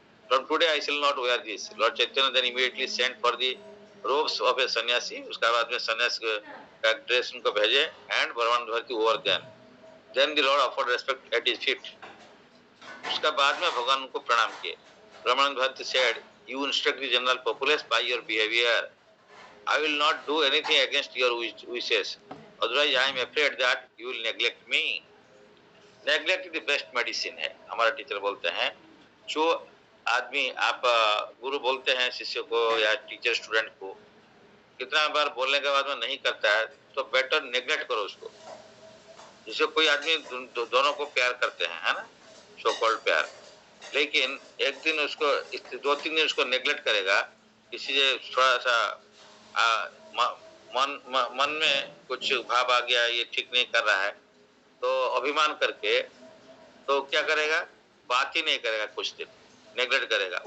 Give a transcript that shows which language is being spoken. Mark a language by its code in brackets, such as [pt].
[en] From today I shall not wear this. Lord Chaitanya then immediately sent for the robes of a sannyasi. [hi] उसके बाद में सन्यास का ड्रेस उनको भेजे [en] And Brahmananda Bharati over then the lord offered respect at his feet. [hi] उसका बाद में भगवान उनको प्रणाम किए। [en] Brahmananda Bharati said, you instruct the general populace by your behaviour. I will not do anything against your wishes. Otherwise, I am afraid that you will neglect me. Neglect is the best medicine [hi] है, हमारा teacher बोलते हैं। जो आदमी आप गुरु बोलते हैं शिष्य को या टीचर स्टूडेंट को, कितना बार बोलने के बाद में नहीं करता है तो बेटर नेग्लेक्ट करो उसको। जैसे कोई आदमी दोनों को प्यार करते हैं, है ना, सो कॉल्ड प्यार, लेकिन एक दिन उसको 2-3 दिन उसको नेग्लेक्ट करेगा, किसी से थोड़ा सा मन में कुछ भाव आ गया, ये ठीक नहीं कर रहा है, तो अभिमान करके तो क्या करेगा, बात ही नहीं करेगा, कुछ दिन नेग्लेक्ट करेगा।